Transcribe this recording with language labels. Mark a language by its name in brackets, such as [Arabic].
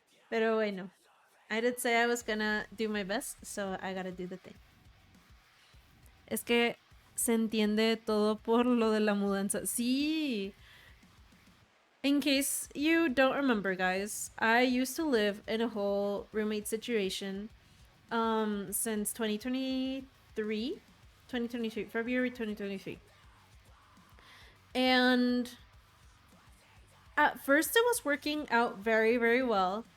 [Spanish] Pero bueno, [English] I did say I was gonna do my best, so I gotta do the thing. [Spanish] Es que se entiende todo por lo de la mudanza. Sí. [English] In case you don't remember, guys, I used to live in a whole roommate situation since 2023, February 2023. And at first it was working out very, very well.